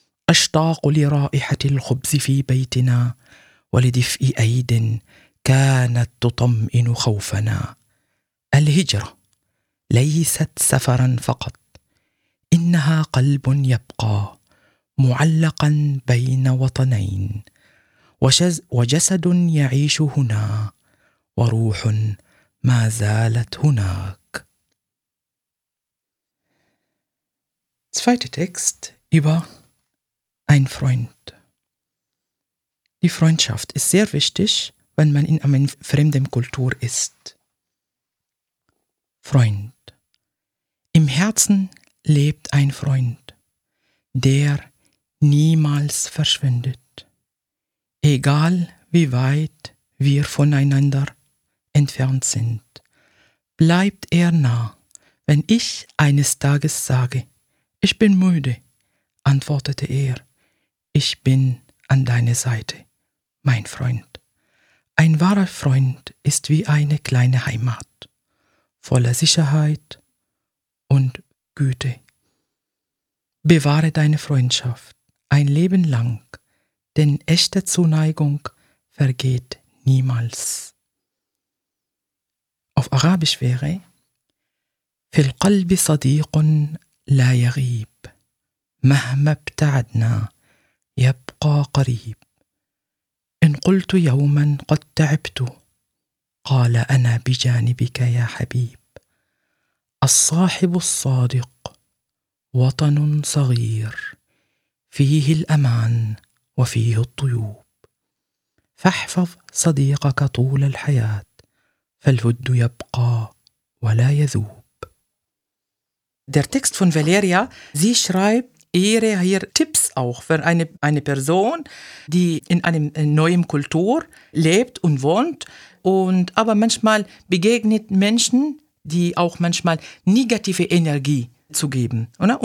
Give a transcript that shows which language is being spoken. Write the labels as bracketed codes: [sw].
[ar] أشتاق لرائحة الخبز في بيتنا ولدفء أيد كانت تطمئن خوفنا الهجرة ليست سفرا فقط إنها قلب يبقى معلقا بين وطنين وجسد يعيش هنا وروح ما زالت هناك. [de] Zweite Text über ein Freund. Die Freundschaft ist sehr wichtig, wenn man in einer fremden Kultur ist. Freund. Im Herzen lebt ein Freund, der niemals verschwindet, egal wie weit wir voneinander entfernt sind, bleibt er nah. Wenn ich eines Tages sage, ich bin müde, antwortete er, ich bin an deiner Seite, mein Freund. Ein wahrer Freund ist wie eine kleine Heimat, voller Sicherheit und Güte. Bewahre deine Freundschaft ein Leben lang, denn echte Zuneigung vergeht niemals. Auf Arabisch wäre: [ar] في القلب صديق لا يغيب مهما ابتعدنا يبقى قريب إن قلت يوما قد تعبت قال أنا بجانبك يا حبيب الصاحب الصادق وطن صغير فيه الأمان وفيه الطيوب فاحفظ صديقك طول الحياة فالود يبقى ولا يذوب. [de] Der Text von Valeria, sie schreibt ihre hier Tipps auch für eine Person, die in einem neuen Kultur lebt und wohnt und aber manchmal begegnet Menschen, die auch manchmal negative Energie zu geben, oder?